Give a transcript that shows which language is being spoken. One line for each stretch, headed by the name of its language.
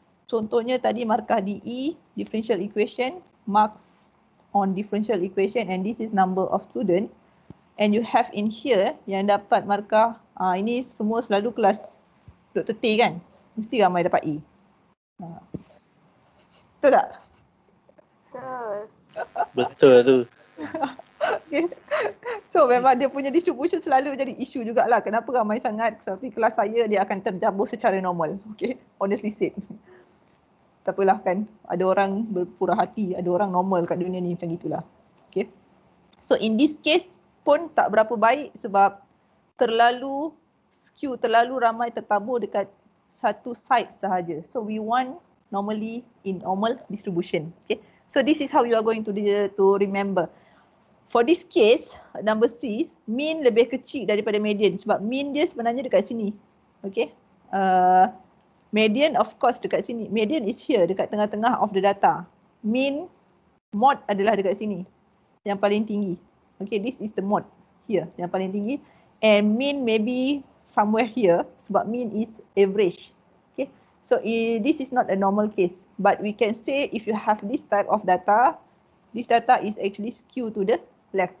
English: Contohnya tadi markah DE, differential equation, marks on differential equation, and this is number of student. And you have in here
Malay: yang dapat markah, ini semua selalu kelas Dr. T kan? Mesti ramai dapat E. Betul tak? Betul. Betul tu. Okay. So memang dia punya distribution selalu jadi isu jugalah. Kenapa ramai sangat? Tapi kelas saya dia akan terjabur secara normal.
English: Okay, honestly said.
Malay: Tak apalah kan, ada orang berpura hati, ada orang normal kat dunia ni macam gitulah. Okay. So in this case pun tak berapa baik sebab terlalu skew, terlalu ramai tertabur dekat satu side sahaja.
English: So we want normally in normal distribution. Okay. So this is how you are going to remember. For this case, number C,
Malay: mean lebih kecil daripada median sebab mean dia sebenarnya dekat sini. Okay. Median of course dekat sini.
English: Median is here
Malay: dekat tengah-tengah
English: of the data.
Malay: Mean, mod adalah dekat sini. Yang paling tinggi.
English: Okay, this is the mod here
Malay: yang paling tinggi.
English: And mean maybe somewhere here
Malay: sebab
English: mean is average. Okay, so this is not a normal case. But we can say if you have this type of data, this data is actually skew to the left.